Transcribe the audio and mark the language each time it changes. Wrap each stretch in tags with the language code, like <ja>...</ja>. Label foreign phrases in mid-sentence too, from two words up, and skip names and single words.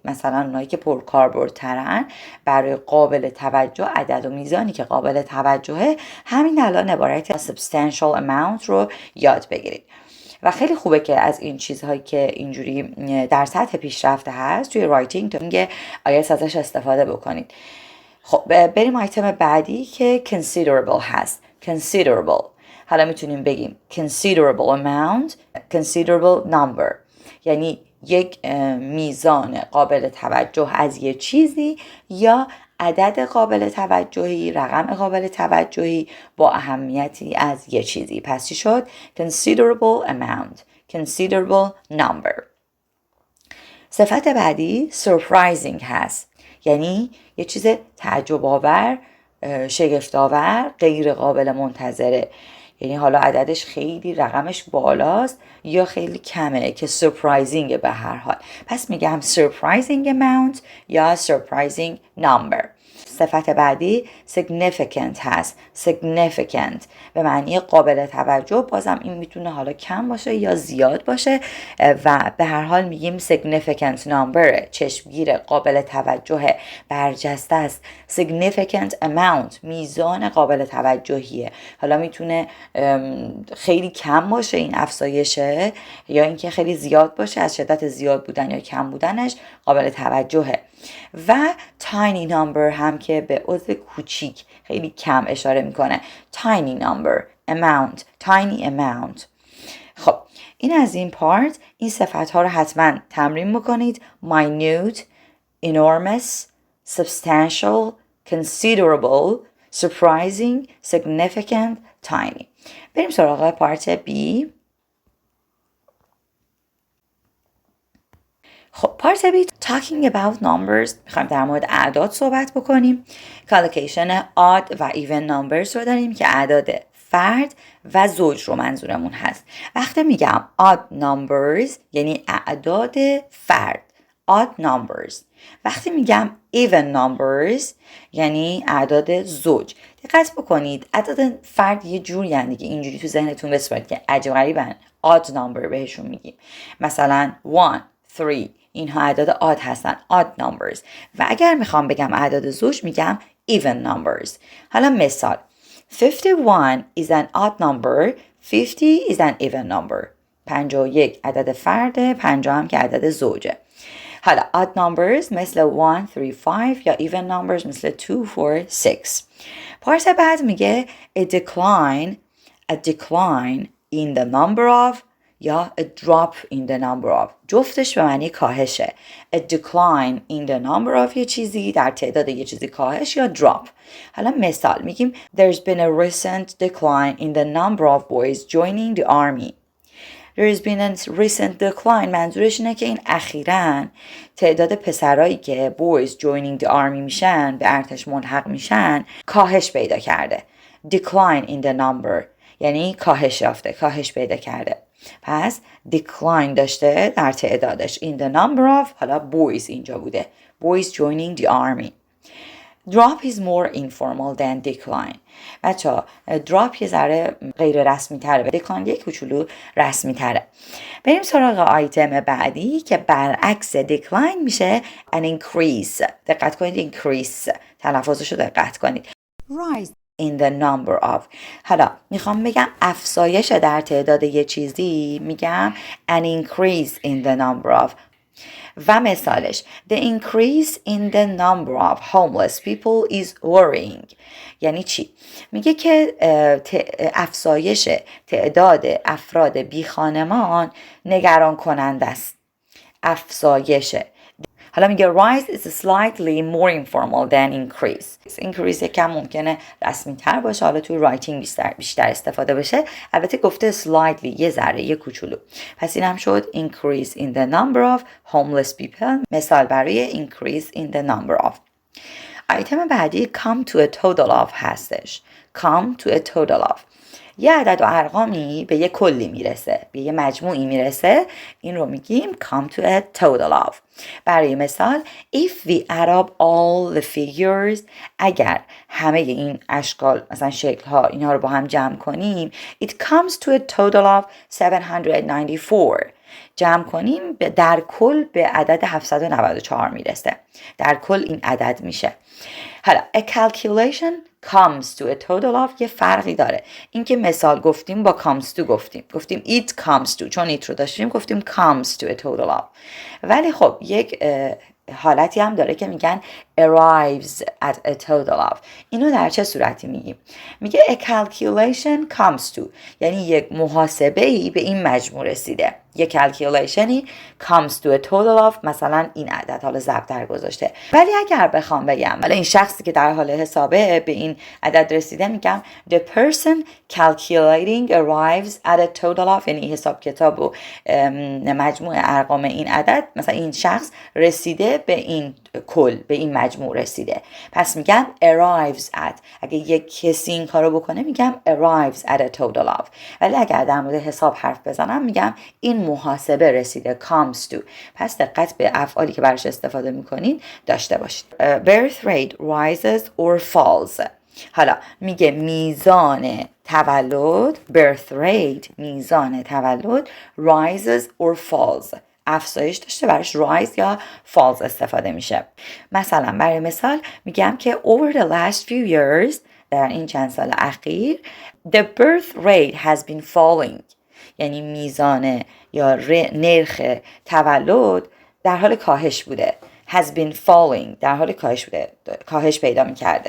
<fa>مثلا اونایی که پرکاربردترن برای قابل توجه، عدد و میزانی که قابل توجهه، همین الان عبارت</fa> <en>substantial amount</en> <fa>رو یاد بگیرید. و خیلی خوبه که از این چیزهایی که اینجوری در سطح پیشرفته هست توی رایتینگ تو میگه آیس ازش استفاده بکنید. خب بریم آیتم بعدی که considerable هست.</fa> <en>considerable،</en> <fa>حالا میتونیم بگیم</fa> <en>considerable amount، considerable number،</en> <fa>یعنی یک میزان قابل توجه از یه چیزی یا عدد قابل توجهی، رقم قابل توجهی با اهمیتی از یه چیزی. پس چی شد؟</fa> <en>considerable amount، considerable number.</en> <fa>صفت بعدی surprising هست، یعنی یه چیز تعجب آور، شگفت آور، غیر قابل منتظره، یعنی حالا عددش خیلی رقمش بالاست یا خیلی کمه که surprising به هر حال. پس میگم</fa> <en>surprising amount</en> <fa>یا</fa> <en>surprising number.</en> <fa>صفت بعدی significant هست. significant به معنی قابل توجه، بازم این میتونه حالا کم باشه یا زیاد باشه و به هر حال میگیم</fa> <en>significant number،</en> <fa>چشمگیر، قابل توجه، برجسته است.</fa> <en>significant amount</en> <fa>میزان قابل توجهیه، حالا میتونه خیلی کم باشه این افزایشه یا اینکه خیلی زیاد باشه، از شدت زیاد بودن یا کم بودنش قابل توجهه. و</fa> <en>tiny number</en> <fa>هم که به عضو کوچیک، خیلی کم اشاره میکنه.</fa> <en>tiny number، amount، tiny amount.</en> <fa>خب این از این پارت. این صفت ها رو حتما تمرین بکنید.</fa> <en>minute، enormous، substantial، considerable، surprising، significant، tiny.</en> <fa>بریم سراغ پارت B.</fa> <en>خب part B talking about numbers،</en> <fa>میخوایم در مورد اعداد صحبت بکنیم. Collocation odd و</fa> <en>even numbers</en> <fa>رو داریم که اعداد فرد و زوج رو منظورمون هست. وقتی میگم</fa> <en>odd numbers</en> <fa>یعنی اعداد فرد،</fa> <en>odd numbers.</en> <fa>وقتی میگم</fa> <en>even numbers</en> <fa>یعنی اعداد زوج. دقت بکنید اعداد فرد یه جوری هستند دیگه، اینجوری تو ذهنتون بسپارید که عجب غریبن،</fa> <en>odd number</en> <fa>بهشون میگیم. مثلا 1 3 اینها اعداد odd هستن،</fa> <en>odd numbers.</en> <fa>و اگر میخوام بگم اعداد زوج میگم</fa> <en>even numbers. حالا مثال 51 is an odd number, 50 is an even number.</en> <fa>51 عدد فرده، 50 هم که عدد زوجه. حالا</fa> <en>odd numbers</en> <fa>مثل 1 3 5 یا</fa> <en>even numbers</en> <fa>مثل 2 4 6. پارت بعد میگه</fa> <en>a decline in the number of یا a drop in the number of.</en> <fa>جفتش به معنی کاهشه.</fa> <en>A decline in the number of</en> <fa>یه چیزی، در تعداد یه چیزی کاهش، یا drop. حالا مثال میگیم</fa> <en>There's been a recent decline in the number of boys joining the army. There's been a recent decline</en> <fa>منظورش اینه که این اخیراً تعداد پسرایی که</fa> <en>boys joining the army</en> <fa>میشن، به ارتش ملحق میشن، کاهش پیدا کرده.</fa> <en>Decline in the number</en> <fa>یعنی کاهش یافته، کاهش پیدا کرده. پس decline داشته در تعدادش.</fa> <en>In the number of حالا boys</en> <fa>اینجا بوده.</fa> <en>Boys joining the army. Drop is more informal than decline.</en> <fa>بچه drop یه ذره غیر رسمی تره و decline یک کوچولو رسمی تره. بریم سراغ آیتم بعدی که برعکس decline میشه</fa> <en>an increase.</en> <fa>دقت کنید increase تلفظش رو دقت کنید.</fa> <en>Rise in the number of.</en> <fa>حالا میخوام بگم افزایش در تعداد یه چیزی، میگم</fa> <en>an increase in the number of.</en> <fa>و مثالش</fa> <en>The increase in the number of homeless people is worrying.</en> <fa>یعنی چی؟ میگه که افزایش تعداد افراد بی خانمان نگران کننده است. افزایش. حالا میگه</fa> <en>rise is slightly more informal than increase.</en> <fa>increase یکم ممکنه رسمی تر باشه، حالا توی رایتینگ بیشتر استفاده بشه. البته گفته slightly یه ذره، یه کوچولو. پس این هم شد</fa> <en>increase in the number of homeless people.</en> <fa>مثال برای</fa> <en>increase in the number of.</en> <fa>آیتم بعدی</fa> <en>come to a total of هستش. come to a total of</en> <fa>یه عدد و ارقامی به یه کلی میرسه، به یه مجموعی میرسه، این رو میگیم</fa> <en>come to a total of.</en> <fa>برای مثال</fa> <en>if we add up all the figures</en> <fa>اگر همه این اشکال مثلا شکل ها اینها رو با هم جمع کنیم</fa> <en>it comes to a total of 794.</en> <fa>جمع کنیم در کل به عدد 794 میرسه. در کل این عدد میشه. حالا</fa> <en>a calculation comes to a total of</en> <fa>یه فرقی داره. این که مثال گفتیم با</fa> <en>comes to</en> <fa>گفتیم</fa> <en>it comes to، چون it</en> <fa>رو داشتیم گفتیم</fa> <en>comes to a total of.</en> <fa>ولی خب یک حالتی هم داره که میگن</fa> <en>arrives at a total of.</en> <fa>اینو در چه صورتی میگیم؟ میگه</fa> <en>a calculation comes to</en> <fa>یعنی یک محاسبه‌ای به این مجموع رسیده. یک calculationی</fa> <en>comes to a total of</en> <fa>مثلا این عدد، حالا ضرب در گذاشته. ولی اگر بخوام بگم ولی این شخصی که در حال حسابه به این عدد رسیده، میگم</fa> <en>the person calculating arrives at a total of</en> <fa>یعنی حساب کتاب و مجموع ارقام این عدد، مثلا این شخص رسیده به این کل، به این مجموع رسیده. پس میگم</fa> <en>arrives at.</en> <fa>اگه یک کسی این کارو بکنه میگم</fa> <en>arrives at a total of.</en> <fa>ولی اگر در مورد حساب حرف بزنم میگم این محاسبه رسیده</fa> <en>comes to.</en> <fa>پس دقت به افعالی که براش استفاده میکنین داشته باشید.</fa> <en>birth rate rises or falls.</en> <fa>حالا میگه میزان تولد</fa> <en>birth rate</en> <fa>میزان تولد</fa> <en>rises or falls</en> <fa>افزایش داشته، براش rise یا falls استفاده میشه. مثلا برای مثال میگم که</fa> <en>over the last few years</en> <fa>در این چند سال اخیر</fa> <en>the birth rate has been falling</en> <fa>یعنی میزان یا نرخ تولد در حال کاهش بوده.</fa> <en>has been falling</en> <fa>در حال کاهش بوده، کاهش پیدا میکرده.</fa>